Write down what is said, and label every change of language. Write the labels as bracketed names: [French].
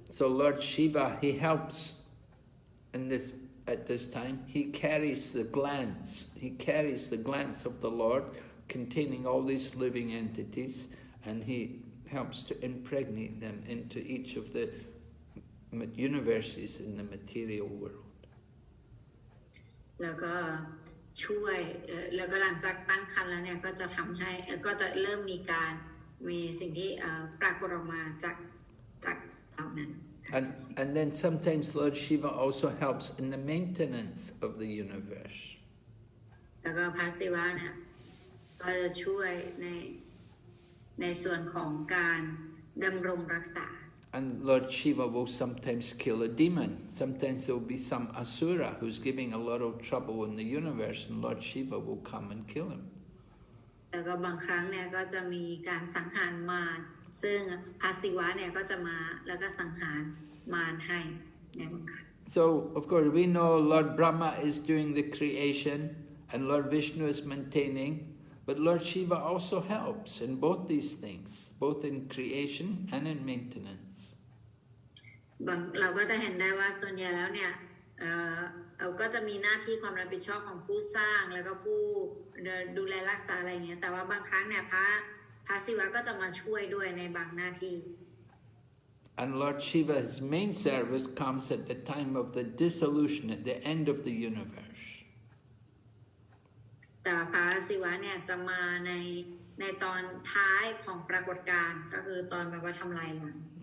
[English] So Lord Shiva, he helps at this time. He carries the glance. He carries the glance of the Lord containing all these living entities, and he helps to impregnate them into each of the universes in the material world. [Thai] แล้วก็ช่วยแล้วก็หลังจากตั้งครรภ์แล้วเนี่ยก็จะทำให้ก็จะเริ่มมีสิ่งที่ปรากฏออกมาจากเหล่านั้น [English] And then sometimes Lord Shiva also helps in the maintenance of the universe. [Thai] แล้วก็พระศิวะเนี่ยก็จะช่วยในส่วนของการดำรงรักษา [English] And Lord Shiva will sometimes kill a demon. Sometimes there will be some asura who's giving a lot of trouble in the universe, and Lord Shiva will come and kill him. [Thai] แล้วก็บางครั้งเนี่ยก็จะมีการสังหารมารซึ่งพระศิวะเนี่ยก็จะมาแล้วก็สังหารมารให้ในบางครั้ง [English] So, of course, we know Lord Brahma is doing the creation and Lord Vishnu is maintaining, but Lord Shiva also helps in both these things, both in creation and in maintenance. [Thai] เราก็จะเห็นได้ว่าส่วนใหญ่แล้วเนี่ยเราก็จะมีหน้าที่ความรับผิดชอบของผู้สร้างแล้วก็ผู้ดูแลรักษาอะไรอย่างเงี้ยแต่ว่าบางครั้งเนี่ยพระศิวะก็จะมาช่วยด้วยในบางหน้าที่ [English] And Lord Shiva's main service comes at the time of the dissolution, at the end of the universe. [Thai] แต่พระศิวะเนี่ยจะมาในตอนท้ายของปรากฏการณ์ก็คือตอนแบบว่าทำลายล้าง